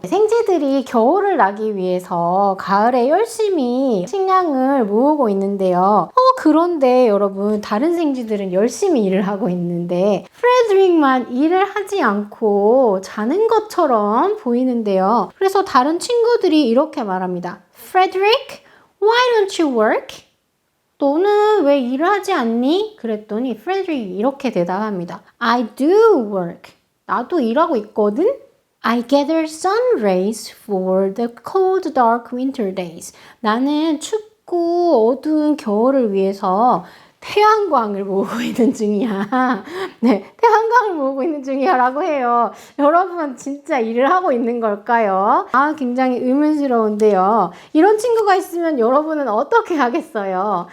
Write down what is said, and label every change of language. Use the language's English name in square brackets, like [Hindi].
[Korean] 생쥐들이 겨울을 나기 위해서 가을에 열심히 식량을 모으고 있는데요. 그런데 여러분, 다른 생쥐들은 열심히 일을 하고 있는데 프레드릭만 일을 하지 않고 자는 것처럼 보이는데요. 그래서 다른 친구들이 이렇게 말합니다. [English] Frederick, why don't you work? [Korean] 너는 왜 일을 하지 않니? 그랬더니 프레드릭이 이렇게 대답합니다. [English] I do work. [Korean] 나도 일하고 있거든? [English] I gather sun rays for the cold, dark winter days. [Korean] 나는 춥고 어두운 겨울을 위해서 태양광을 모으고 있는 중이야. 네, 태양광을 모으고 있는 중이야 라고 해요. 여러분, 진짜 일을 하고 있는 걸까요? 굉장히 의문스러운데요. 이런 친구가 있으면 여러분은 어떻게 하겠어요?